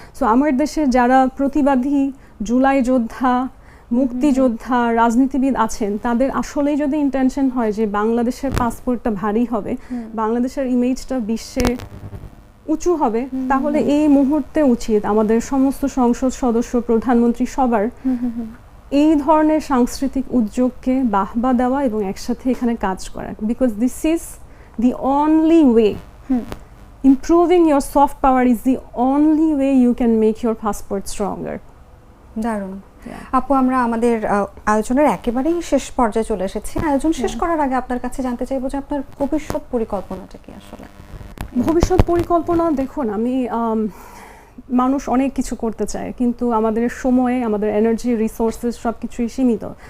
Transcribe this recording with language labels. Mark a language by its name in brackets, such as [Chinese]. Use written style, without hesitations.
[Bangla] So আমার দেশে যারা প্রতিবাদী, জুলাই যোদ্ধা, মুক্তিযোদ্ধা, রাজনীতিবিদ আছেন, তাদের আসলেই যদি ইন্টেনশন হয় যে বাংলাদেশের পাসপোর্টটা ভারী হবে, বাংলাদেশের ইমেজটা বিশ্বে উঁচু হবে, তাহলে এই মুহূর্তে উচিত আমাদের সমস্ত সংসদ সদস্য, প্রধানমন্ত্রী সবার এই ধরনের সাংস্কৃতিক উদ্যোগকে বাহবা দেওয়া এবং একসাথে এখানে কাজ করা। [English] Because this is the only way. Improving your soft power is the only way you can make your passport stronger. [Bangla] দারুণ। আপু, আমরা আমাদের আয়োজনের একেবারেই শেষ পর্যায়ে চলে এসেছি। আয়োজন শেষ করার আগে আপনার কাছে জানতে চাইবো যে আপনার ভবিষ্যৎ পরিকল্পনাটা কি আসলে? ভবিষ্যৎ পরিকল্পনা, দেখুন, আমি মানুষ অনেক কিছু করতে চায়, কিন্তু আমাদের সময়ে, আমাদের এনার্জি, রিসোর্সেস সব কিছুই সীমিত।